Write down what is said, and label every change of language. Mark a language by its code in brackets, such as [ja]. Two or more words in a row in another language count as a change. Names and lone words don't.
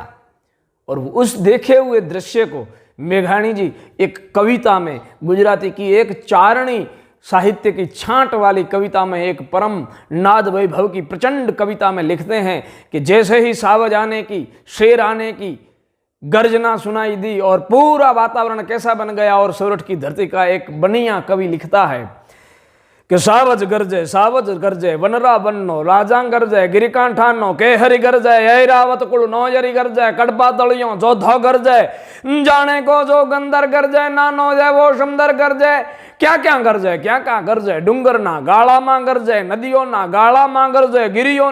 [hi] और उस देखे हुए दृश्य को मेघानी जी एक कविता में, गुजराती की एक चारणी साहित्य की छांट वाली कविता में, एक परम नाद वैभव की प्रचंड कविता में लिखते हैं कि जैसे ही सावज आने की, शेर आने की गर्जना सुनाई दी और पूरा वातावरण कैसा बन गया। और सोरठ की धरती का एक बनिया कवि लिखता है कि [gu] સાવજ ગરજે વનરા વન્નો રાજા ગરજે ગિરિકાંઠાનો કે હરિ ગરજે ઐરાવત કુલ નૌજરી ગરજે કડપા તલિયોં જોધો ગરજે જાને કો જો ગંદર ગરજે નાનો જય વો સુંદર ગરજે ક્યા ક્યા ગરજે ડૂંગર ના ગાડા માં ગરજે નદિયોં ના ગાડા માં ગરજે ગિરિયોં